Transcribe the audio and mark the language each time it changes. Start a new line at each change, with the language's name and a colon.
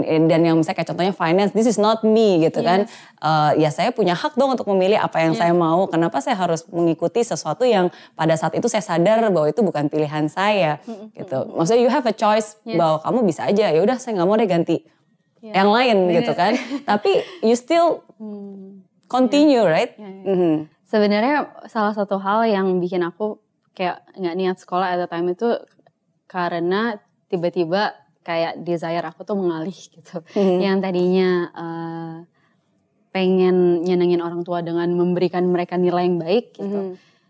Indonesian: Dan yang misalnya kayak contohnya finance,
English: this is not me,
Indonesian: gitu kan. Ya saya punya hak dong untuk memilih apa yang saya mau. Kenapa saya harus mengikuti sesuatu yang pada saat itu saya sadar bahwa itu bukan pilihan saya, gitu. Maksudnya
English: you have a choice
Indonesian: bahwa kamu bisa aja, ya udah saya nggak mau deh ganti yang lain, gitu kan.
English: Tapi you still continue, right?
Indonesian: Sebenarnya salah satu hal yang bikin aku kayak nggak niat sekolah
English: at the time
Indonesian: itu karena tiba-tiba kayak desire aku tuh mengalih gitu. Yang tadinya pengen nyenengin orang tua dengan memberikan mereka nilai yang baik gitu.